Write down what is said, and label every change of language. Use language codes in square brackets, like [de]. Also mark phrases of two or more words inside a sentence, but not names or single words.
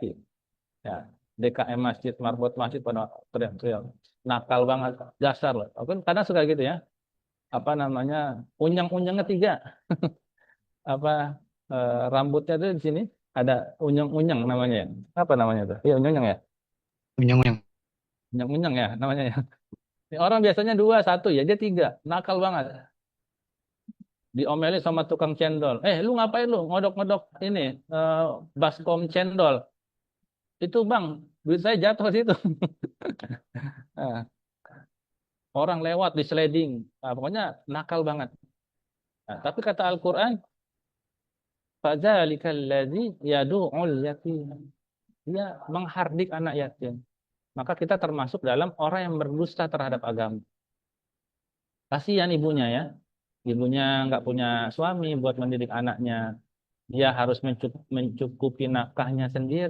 [id] Ya DKM masjid marbot masjid pada teriak-teriak nakal banget dasar loh. Aku kan kadang suka gitu ya. Apa namanya unyang-unyangnya tiga. Apa rambutnya tuh di sini ada unyang-unyang namanya ya. Apa namanya tuh? Iya unyang ya. Unyang-unyang. Unyang-unyang ya namanya ya. Ini orang biasanya dua, satu ya, dia tiga. Nakal banget. Diomelin sama tukang cendol. Lu ngapain lu ngodok-ngodok ini eh, baskom cendol? Itu bang, duit saya jatuh situ. Nah, orang lewat di sliding. Nah, pokoknya nakal banget. Nah, tapi kata Al-Quran, [ar] فَذَلِكَ الَّذِي يَدُعُ الْيَتِيمَ. [id] Dia menghardik anak yatim. Maka kita termasuk dalam orang yang berdusta terhadap agama. Kasihan ibunya ya. Ibunya nggak punya suami buat mendidik anaknya. Dia harus mencukupi nafkahnya sendiri.